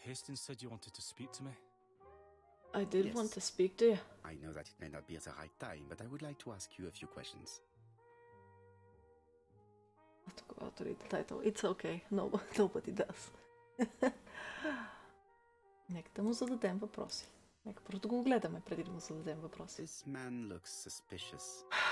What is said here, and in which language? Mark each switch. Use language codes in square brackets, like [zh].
[en] Hastings said you wanted to speak to me. I did Yes. want to speak to you. I know that it may not be the right time, but I would like to ask you a few questions. Когато read the title. It's okay. Nobody does. [bg] Нека да му зададем въпроси. Нека просто го гледаме преди да му зададем въпроси. [en] This man looks suspicious.